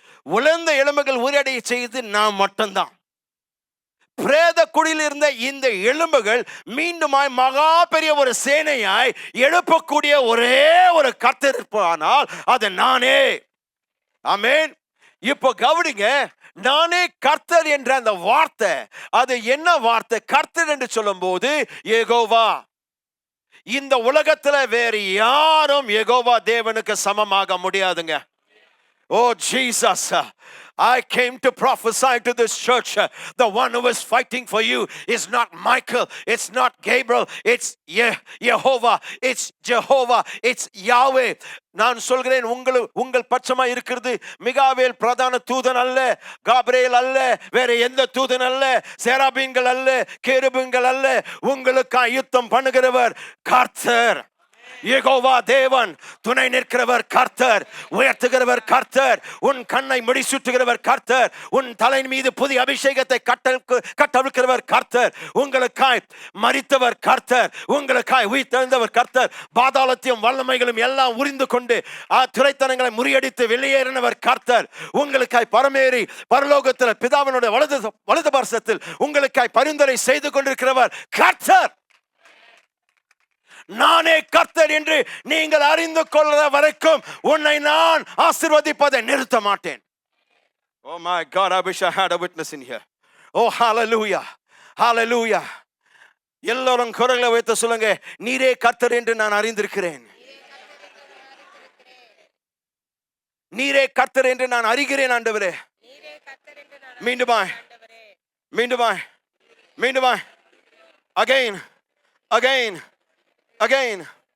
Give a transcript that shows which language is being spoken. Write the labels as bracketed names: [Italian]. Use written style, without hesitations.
[Tamil] உலர்ந்த எலும்புகள் உயிரடைய செய்து நான் மட்டும்தான். பிரேத குழியில் இருந்த இந்த எலும்புகள் மீண்டுமாய் மகா பெரிய ஒரு சேனையாய் எழுப்பக்கூடிய ஒரே ஒரு கர்த்தர் இருப்பானால் அது நானே. ஆமென். இப்போ கவனிங்க, நானே கர்த்தர் என்ற அந்த வார்த்தை, அது என்ன வார்த்தை? கர்த்தர் என்று சொல்லும் போது யெகோவா. இந்த உலகத்துல வேறு யாரும் யெகோவா தேவனுக்கு சமமாக முடியாதுங்க. [English] Oh Jesus, I came to prophesy to this church. The one who is fighting for you is not Michael, it's not Gabriel, it's Jehovah, it's Jehovah, it's Yahweh. [Tamil] நான் சொல்கிறேன், உங்கள் பட்சமா இருக்கிறது மிகாவேல் பிரதான தூதன் அல்ல, காபிரியேல் அல்ல, வேற எந்த தூதன் அல்ல, சேராபீன்கள் அல்ல, கேருபீன்கள் அல்ல. உங்களுக்காக யுத்தம் பண்ணுகிறவர் கர்த்தர் யெகோவா தேவன். துணை நிற்கிறவர் கர்த்தர், உயர்த்துகிறவர் கர்த்தர், உன் கண்ணை முடிசூட்டுகிறவர் கர்த்தர், உன் தலை மீது புதிய அபிஷேகத்தை கட்டவிழ்க்கிறவர் கர்த்தர், உங்களுக்காய் மரித்தவர் கர்த்தர், உங்களுக்காய் உயிர்த்தெழுந்தவர் கர்த்தர், பாதாளத்தையும் வல்லமைகளும் எல்லாம் உரிந்து கொண்டு துரைத்தனங்களை முறியடித்து வெளியேறினவர் கர்த்தர், உங்களுக்காய் பரமேறி பரலோகத்தில் பிதாவினுடைய வலது பார்சத்தில் உங்களுக்காய் பரிந்துரை செய்து கொண்டிருக்கிறவர் கர்த்தர். நானே கர்த்தர் என்று நீங்கள் அறிந்து கொள்கிற வரைக்கும் உன்னை நான் ஆசீர்வதிப்பதை நிறுத்த மாட்டேன். [English] Oh my God, I wish I had a witness in here. Oh hallelujah, hallelujah. [Tamil] எல்லாரும் குரலை வைத்து சொல்லுங்க, நீரே கர்த்தர் என்று நான் அறிந்திருக்கிறேன். நீரே கர்த்தர் என்று நான் அறிகிறேன் ஆண்டவரே. மீண்டுமாய் மீண்டுமாய் மீண்டுமாய் [English] again again again.